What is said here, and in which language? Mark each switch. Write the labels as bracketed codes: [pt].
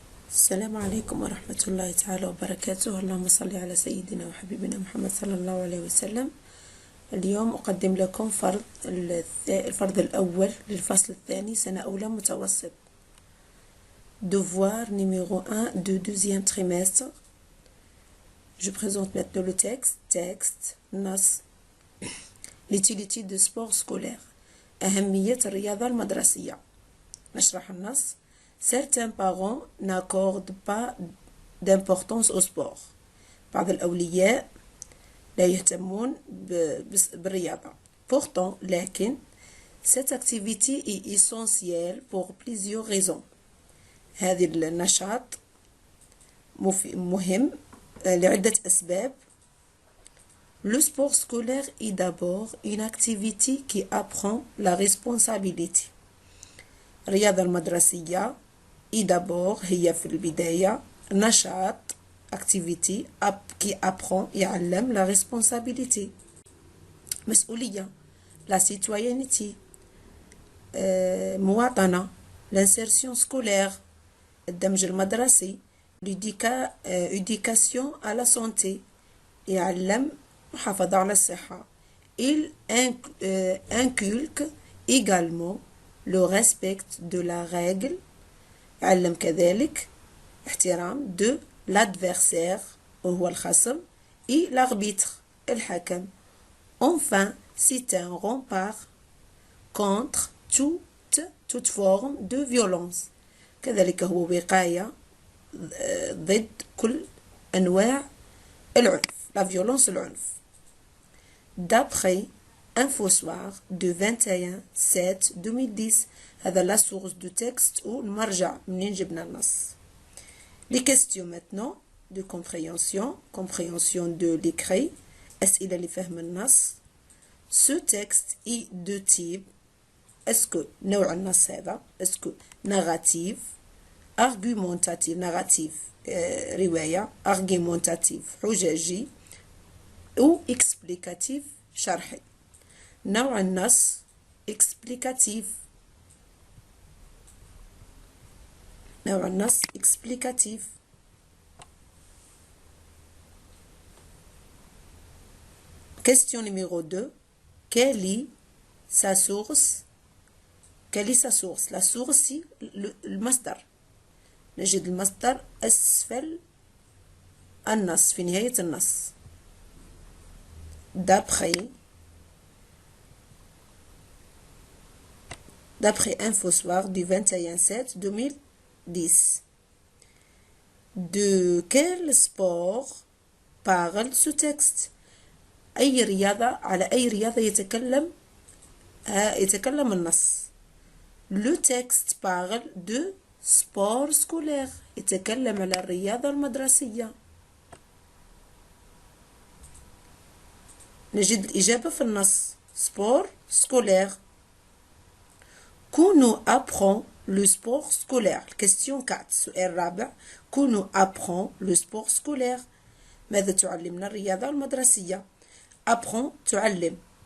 [ar] السلام عليكم ورحمة الله تعالى وبركاته. اللهم صل على سيدنا وحبيبنا محمد صلى الله عليه وسلم. اليوم أقدم لكم الفرض الأول للفصل الثاني سنة أولى متوسط. [fr] Devoir numéro 1 de deuxième trimestre. Je présente maintenant le texte NAS. L'utilité de sport scolaire. [ar] أهمية الرياضة المدرسية. نشرح النص. [fr] Certains parents n'accordent pas d'importance au sport. [ar] بعض الأولياء لا يهتمون بالرياضة. [fr] Pourtant, [ar] لكن [fr] cette activité est essentielle pour plusieurs raisons. [ar] هذه النشاط مهم لعدة أسباب. [fr] Le sport scolaire est d'abord une activité qui apprend la responsabilité. [ar] الرياضة المدرسية [fr] et d'abord [ar] هي في البداية نشاط activity [fr] qui apprend [ar] يعلم [fr] la responsabilité [ar] مسؤولية [fr] la citoyenneté [ar] مواطنة [fr] l'insertion scolaire [ar] الدمج المدرسي [fr] l'éducation à la santé [ar] يعلم محافظة على الصحة. [fr] Il inculque également le respect de la règle [ar] يعلم كذلك احترام [fr] de l'adversaire [ar] وهو الخصم [fr] et l'arbitre الحكم. Enfin, c'est un rempart contre toute forme de violence. [ar] كذلك هو وقاية ضد كل أنواع العنف. [fr] La violence العنف. D'après Infosoir de 21/7/2010. [ar] هذا [fr] la source du texte ou [ar] المرجع منين جبنا النص. [fr] Les questions maintenant de compréhension de l'écrit. [ar] أسئلة لفهم النص. [fr] Ce texte est de type est-ce que [ar] نوع النص هذا [fr] est-ce que narrative argumentative narrative رواية argumentative حججي ou explicative شرحي. [ar] نوع النص explicative. نوع النص explicative. [fr] Question numéro 2. Quelle est sa source? Quelle est sa source? La source c'est المصدر. [ar] نجد المصدر أسفل النص في نهاية النص. [fr] D'après Infosoir du 21/7/2010. De quel sport parle ce texte? [ar] أي رياضة على أي رياضة يتكلم النص. [fr] Le texte parle de sport scolaire. [ar] يتكلم على الرياضة المدرسية. نجد الإجابة في النص [fr] sport scolaire. كونو apprend le sport scolaire. Question 4. [ar] السؤال الرابع. [fr] كونو apprend le sport scolaire. [ar] ماذا تعلمنا الرياضة المدرسية؟ apprend تعلم.